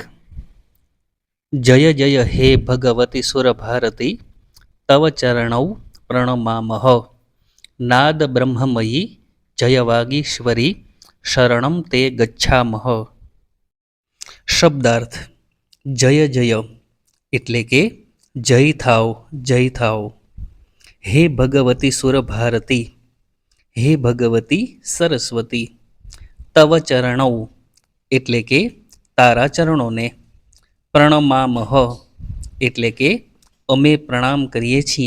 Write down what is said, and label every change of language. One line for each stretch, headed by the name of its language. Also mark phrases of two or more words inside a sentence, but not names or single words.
Sanskrit: जय जय हे भगवती सुरभारती तव चरणौ प्रणमामः। नाद ब्रह्ममयी जय वागीश्वरी शरणं ते गच्छामः। शब्दार्थ। जय जय
Gujarati: એટલે કે જય થાવ જય થાવ। હે ભગવતી સુરભારતી, હે ભગવતી સરસ્વતી।
Sanskrit: તવ ચરણૌ
Gujarati: એટલે કે તારા ચરણોને। પ્રણમામહ એટલે કે અમે પ્રણામ કરીએ છીએ।